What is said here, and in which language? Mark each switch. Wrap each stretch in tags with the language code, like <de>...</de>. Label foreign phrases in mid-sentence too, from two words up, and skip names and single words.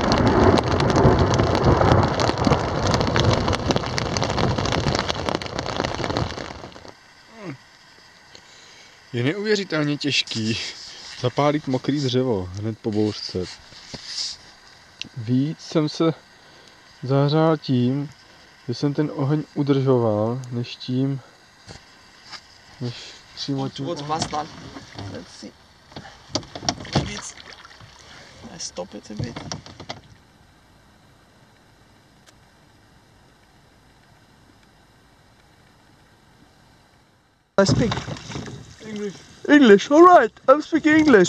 <cs>Je neuvěřitelně těžký zapálit mokrý dřevo hned po bouřce. Víc jsem se zahřál tím, že jsem ten oheň udržoval, než tím, Přímo tu.</cs> <en>What's Vastan? Let's see. Maybe it's... I stop it a bit. I speak English, alright, I'm speaking English.</en>